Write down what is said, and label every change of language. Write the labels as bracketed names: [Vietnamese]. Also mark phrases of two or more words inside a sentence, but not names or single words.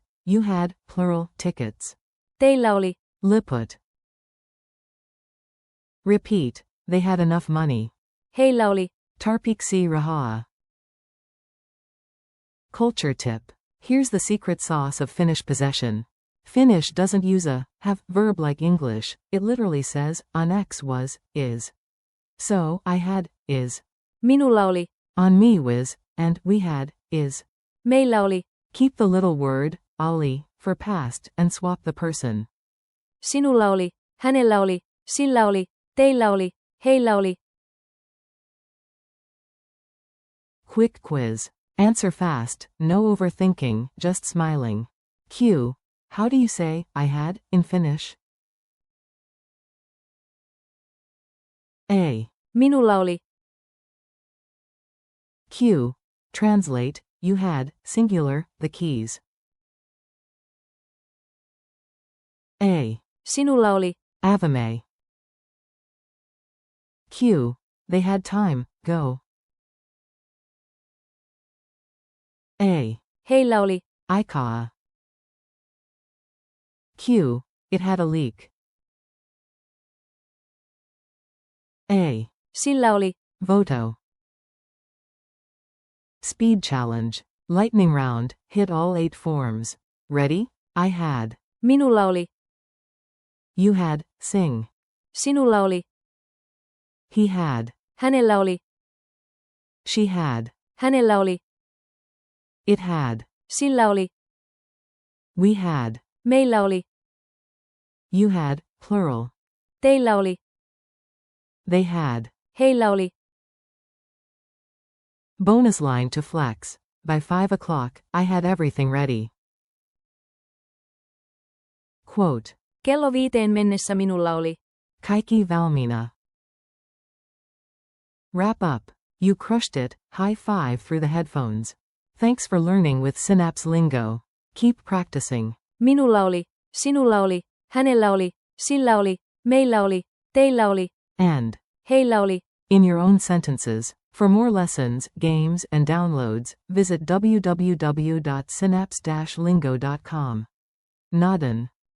[English] You had, plural, tickets. [Finnish] Teillä oli. Liput. [English] Repeat. They had enough money. [Finnish] Heillä oli. Tarpeeksi rahaa. [English] Culture tip. Here's the secret sauce of Finnish possession. Finnish doesn't use a have verb like English, it literally says, on X was, is. So, I had, is. [Finnish] Minulla oli. [English] On me was, and we had, is. [Finnish] Meillä oli. [English] Keep the little word, oli, for past, and swap the person. [Finnish] Sinulla oli. Hänellä oli. Sillä oli. Teillä oli. Heillä oli. [English] Quick quiz. Answer fast, no overthinking, just smiling. Q. How do you say, I had, in Finnish? A. [Finnish] Minulla oli. [English] Q. Translate, you had, singular, the keys. A. [Finnish] Sinulla oli. Avame. [English] Q. They had time, go. A. [Finnish] Heillä oli. Aikaa. [English] Q. It had a leak. A. [Finnish] Sillä oli. Voto. [English] Speed challenge. Lightning round, hit all 8 forms. Ready? I had. [Finnish] Minulla oli. [English] You had, sing. [Finnish] Sinulla oli. [English] He had. [Finnish] Hänellä oli. [English] She had. [Finnish] Hänellä oli. [English] It had. [Finnish] Sillä oli. [English] We had. [Finnish] Meillä oli. [English] You had, plural. [Finnish] Teillä oli. [English] They had. [Finnish] Heillä oli. [English] Bonus line to flex. by 5 o'clock, I had everything ready. Quote. [Finnish] Kello 5 mennessä minulla oli. Kaikki valmiina. [English] Wrap up. You crushed it, high five through the headphones. Thanks for learning with Synapse Lingo. Keep practicing. [Finnish] Minulla oli, sinulla oli, hänellä oli, sillä oli, meillä oli, teillä oli, [English] And [Finnish] heillä oli. [English] in your own sentences. For more lessons, games, and downloads, visit www.synapse-lingo.com. Naden.